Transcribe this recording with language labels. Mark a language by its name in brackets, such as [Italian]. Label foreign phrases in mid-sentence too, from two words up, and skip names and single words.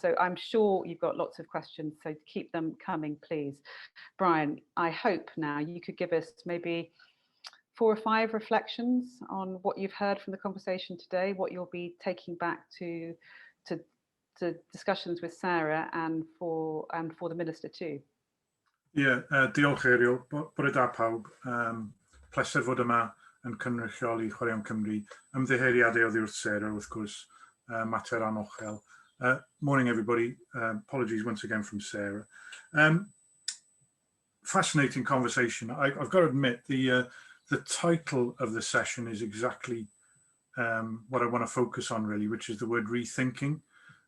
[English] So I'm sure you've got lots of questions, so keep them coming, please. Brian, I hope now you could give us maybe 4 or 5 reflections on what you've heard from the conversation today, what you'll be taking back to discussions with Sarah and for the Minister too. [Welsh] Ie, diolch Auriol, bore da pawb. Pleser fod yma yn cynrychioli Chwaraeon Cymru. Ymddiheuriadau oddi wrth Sarah, wrth gwrs, mater anochel. [English] Morning everybody, apologies once again from Sarah. Fascinating conversation. I've got to admit, the title of the session is exactly what I want to focus on really, which is the word rethinking.